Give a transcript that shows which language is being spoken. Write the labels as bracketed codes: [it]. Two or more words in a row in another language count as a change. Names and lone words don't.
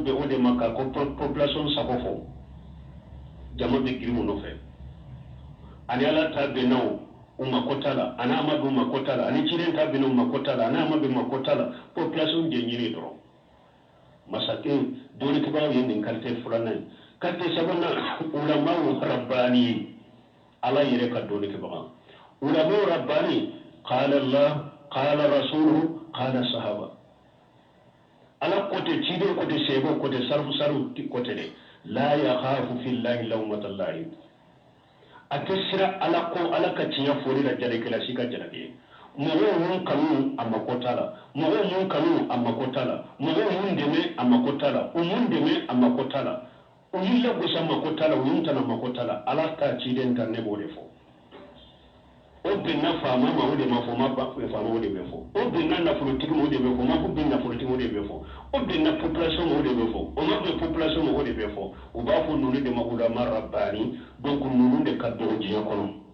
[bm] bɛn o de ma k'a ko population sago fɔ jama bɛ girin o nɔfɛ ani ala ta bɛnnaw u mako t'a la ani a ma bɛn u mako t'a la ani ciden ta bɛnna u mako t'a la ani a ma bɛn mako t'a la population de ɲini dɔrɔn masakɛ dɔɔnikɛbaaw ye nin qualité filanan ye qualité sabanan [ar] علماء رباني قال الله قال رسوله قال صحابة [bm] ala kote ciden kote sebo kote sarfu kote de la [ar] يخاف في الله لومة لاه [bm] a tɛ sira ala ko ala ka tiɲɛ foli la jalakɛla si ka jalaki mɔgɔw mun kanu a mako t'a la mɔgɔw mun kanu a mako t'a la mɔgɔw mun dɛmɛ a mako t'a la u mun dɛmɛ a mako t'a la u y'i lagosi a mako t'a la u y'u tana mako t'a la ala ta ciden ta ne b'o de fɔ o bɛnna faama ma o de ma fɔ ma faama o de bɛ fɔ o bɛnna nafolotigi ma o de bɛ fɔ ma ko bɛn nafolotigi o de bɛ fɔ o bɛnna population ma o de bɛ fɔ o ma bɛn population ma o de bɛ fɔ u b'a fɔ ninnu de ma [ar] علماء رباني [bm] donc ninnu de ka dɔgɔ diɲɛ kɔnɔ